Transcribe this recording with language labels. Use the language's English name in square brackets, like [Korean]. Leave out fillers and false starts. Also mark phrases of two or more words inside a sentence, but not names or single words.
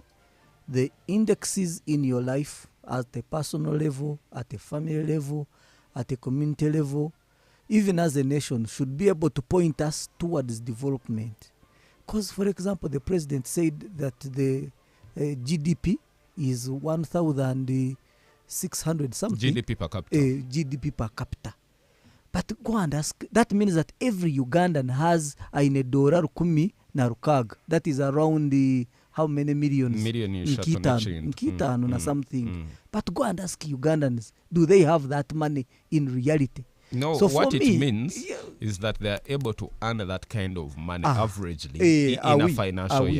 [English] The indexes in your life at a personal level, at a family level, at a community level, even as a nation, should be able to point us towards development. Because, for example, the president said that the GDP is 1,600 something. GDP per capita. GDP per capita. But go and ask, that means that every Ugandan has [Nyankole] aine dolar 10 na rukaga. [English] That is around how many millions? [Nyankole] Nkitano na something. [English] But go and ask Ugandans, do they have that money in reality? No, so what it means is that they are able to earn that kind of money averagely in a financial year.